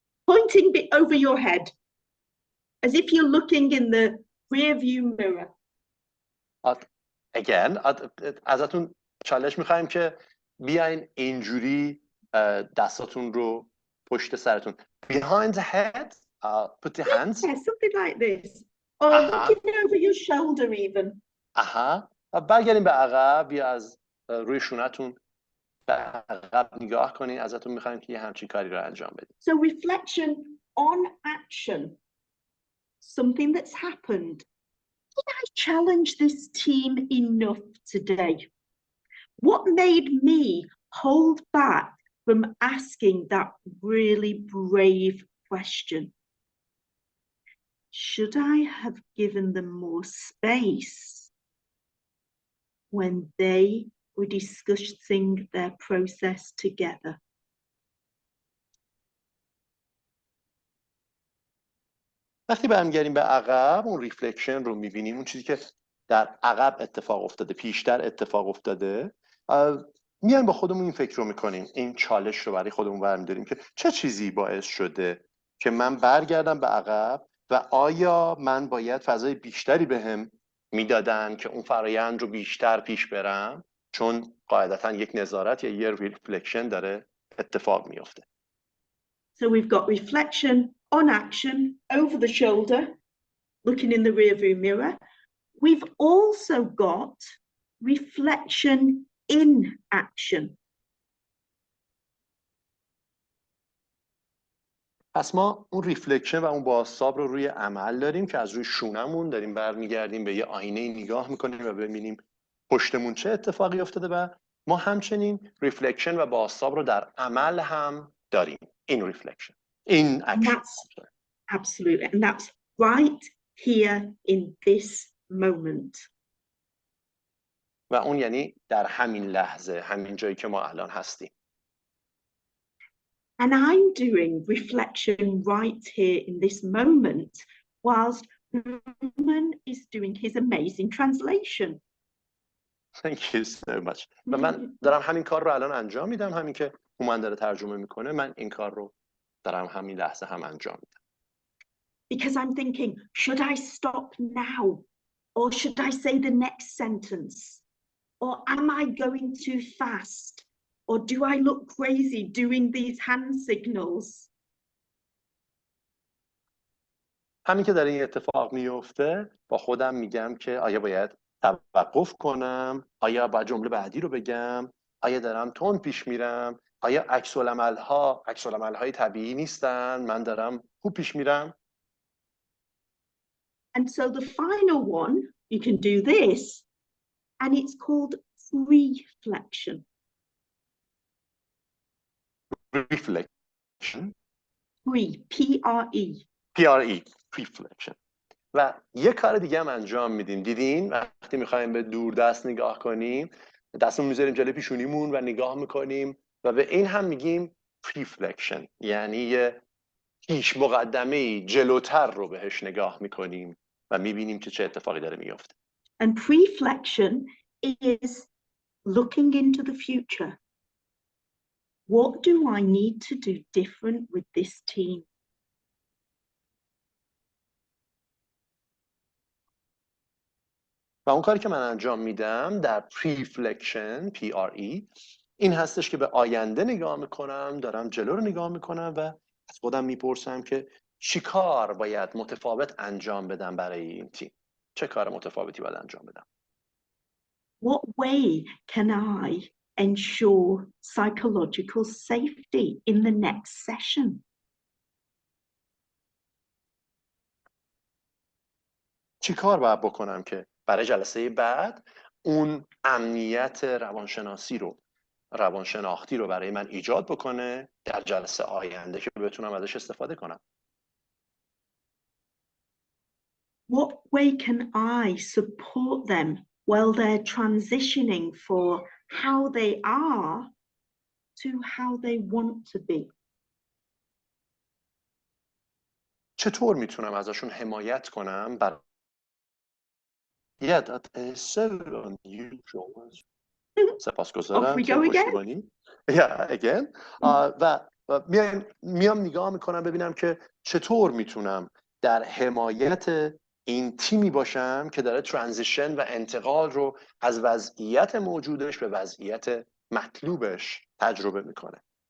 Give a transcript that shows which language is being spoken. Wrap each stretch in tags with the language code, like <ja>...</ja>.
<en>Pointing over your head as if you're looking in the rear view mirror.</en> <fa>Again, ازتون چالش می‌خوایم که بیاین اینجوری دستاتون رو پشت سرتون.</fa> <en>Behind the head, put your hands. Yeah, something like this. Or looking over your shoulder even.</en> <fa>برگردیم به عقب، بیا از روی شونتون به عقب نگاه کنین. ازتون می‌خوایم که یه همچین کاری رو انجام بدید.</fa> <en>So reflection on action. Something that's happened. Did I challenge this team enough today? What made me hold back from asking that really brave question? Should I have given them more space when they were discussing their process together?</en> <fa>وقتی برمیگردیم به عقب، اون ریفلکشن رو میبینیم، اون چیزی که در عقب اتفاق افتاده، پیشتر اتفاق افتاده، میایم با خودمون این فکر رو میکنیم، این چالش رو برای خودمون برمیداریم که چه چیزی باعث شده که من برگردم به عقب و آیا من باید فضای بیشتری بهم میدادن که اون فرایند رو بیشتر پیش برم، چون قاعدتا یک نظارت یا یه ریفلکشن داره اتفاق میفته.</fa> <en>So we've got reflection on action, over the shoulder, looking in the rearview mirror. We've also got reflection in action.</en> <fa>پس ما اون ریفلکشن و اون بازتاب رو روی عمل داریم که از روی شونمون داریم برمیگردیم به یه آینه نگاه میکنیم و ببینیم پشتمون چه اتفاقی افتاده و ما همچنین ریفلکشن و بازتاب رو در عمل هم داریم. این ریفلکشن، این اکشن.</fa> <en>Absolutely, and that's right here in this moment.</en> <fa>و اون یعنی در همین لحظه، همین جایی که ما الان هستیم.</fa> <en>And I'm doing reflection right here in this moment whilst Hooman is doing his amazing translation. Thank you so much.</en> <fa>و من دارم همین کار رو الان انجام میدم، همین که هومن داره ترجمه میکنه، من این کار رو دارم همین لحظه هم انجام میدم.</fa> <en>Because I'm thinking, should I stop now? Or should I say the next sentence? Or am I going too fast? Or do I look crazy doing these hand signals?</en> <fa>همین که داره این اتفاق میفته با خودم میگم که آیا باید توقف کنم؟ آیا باید جمله بعدی رو بگم؟ آیا دارم تند پیش میرم؟ آیا عکس العمل‌های طبیعی نیستن؟ من دارم خوب پیش میرم؟</fa> <en>And so the final one, you can do this, and it's called reflection. Reflection. P-R-E. P-R-E. Reflection.</en> <fa>و یه کار دیگه هم انجام میدیم. دیدین وقتی میخوایم به دور دست نگاه کنیم، دستمون میذاریم جلوی پیشونیمون و نگاه میکنیم و به این هم میگیم reflection، یعنی یه پیش مقدمه‌ای جلوتر رو بهش نگاه میکنیم و میبینیم که چه اتفاقی داره میفته.</fa> <en>And reflection is looking into the future. What do I need to do different with this team?</en> <fa>و اون کاری که من انجام میدم در reflection P-R-E این هستش که به آینده نگاه میکنم، دارم جلو رو نگاه میکنم و از خودم میپرسم که چی کار باید متفاوت انجام بدم برای این تیم. چه کار متفاوتی باید انجام بدم؟</fa> <en>What way can I ensure psychological safety in the next session?</en> <fa>چی کار باید بکنم که برای جلسه بعد اون امنیت روانشناختی رو برای من ایجاد بکنه در جلسه آینده که بتونم ازش استفاده کنم.</fa> <en>What way can I support them while they're transitioning for how they are to how they want to be?</en> <fa>چطور میتونم ازشون حمایت کنم</fa> <en>Yeah, that is so unusual.</en> <fa>سپاسگزارم که پشتیبانی.</fa> <en>Yeah, again.</en> <fa>و میام نگاه میکنم ببینم که چطور میتونم در حمایت این تیمی باشم که داره ترانزیشن و انتقال رو از وضعیت موجودش به وضعیت مطلوبش تجربه میکنه.</fa>